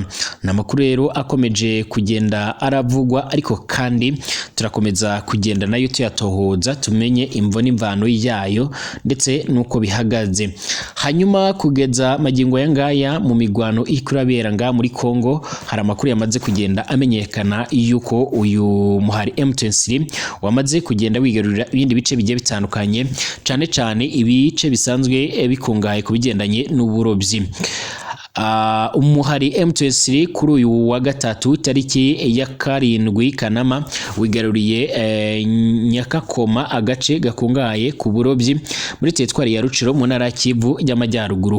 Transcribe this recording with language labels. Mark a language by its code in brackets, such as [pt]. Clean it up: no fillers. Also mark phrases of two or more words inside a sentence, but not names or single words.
[rw] Namakuru rero akomeje kugenda aravugwa, ariko kandi turakomeza kugenda nayo tuyatohoza tumenye imvo n'imvano yayo ndetse nuko bihagaze. Hanyuma kugeza magingo yangaya mu migwano ikurabera nga muri Kongo, hari amakuru yamaze kugenda amenyekana yuko uyu muhari M23 wamaze kugenda wigarurira ibindi bice bigiye bitandukanye cyane ibice bisanzwe bikungahaye ku bigendanye n'uburobyi. Umuhari M23 kuri uyu wa gatatu tariki ya 7 Kanama wigaruriye Nyakakoma, agace gakungahaye ku burobyi muri teritwari ya Ruciro mu ntara Kivu y'Amajyaruguru.